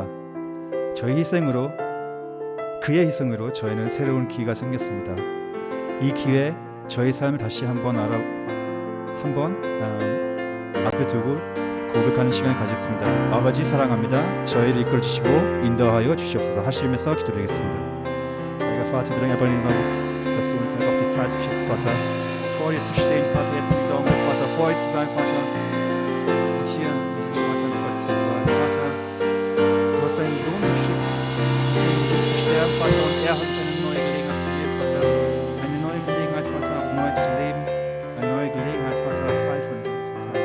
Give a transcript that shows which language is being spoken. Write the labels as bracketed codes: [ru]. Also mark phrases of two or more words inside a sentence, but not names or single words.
[ko] 저희 희생으로, 그의 희생으로 저희는 새로운 기회가 생겼습니다. 이 기회 저희 삶을 다시 한번 앞에 두고 고백하는 시간을 가졌습니다. 아버지 사랑합니다. 저희를 이끌어 주시고 인도하여 주시옵소서. 하시면서 기도드리겠습니다. [de] Heiliger Vater, wir bringen einfach in dass du uns einfach die Zeit gibst, Vater, vor dir zu stehen, Vater, jetzt in diesem Augenblick, Vater, vor dir zu sein, Vater, und hier in diesem Moment an Kreuz zu sein. Vater, du hast deinen Sohn geschickt, um zu sterben, Vater, und er hat uns eine neue Gelegenheit gegeben, Vater, eine neue Gelegenheit, Vater, aufs Neue zu leben, eine neue Gelegenheit, Vater, frei von Sinn zu sein.